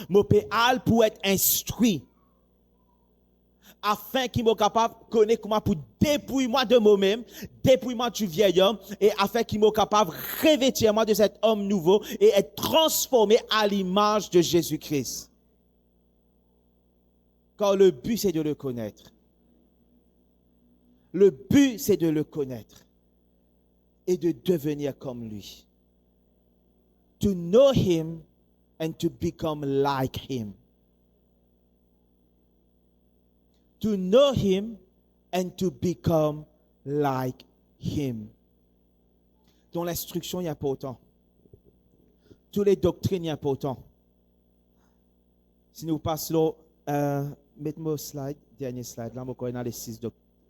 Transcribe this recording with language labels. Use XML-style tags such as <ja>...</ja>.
<fr>Je peux aller pour être instruit. Afin qu'il soit capable de connaître comment pour dépouiller moi de moi-même, dépouiller moi du vieil homme, et afin qu'il soit capable de revêtir moi de cet homme nouveau et être transformé à l'image de Jésus-Christ. Car le but, c'est de le connaître. Le but, c'est de le connaître et de devenir comme lui.</fr> <en>To know him and to become like him. To know him and to become like him.</en> <fr>Dans l'instruction, il y a pas autant. Toutes les doctrines, il y a pas autant. Si nous passons, mettez-moi au slide, dernier slide, là, on a les 6 doctrines.</fr>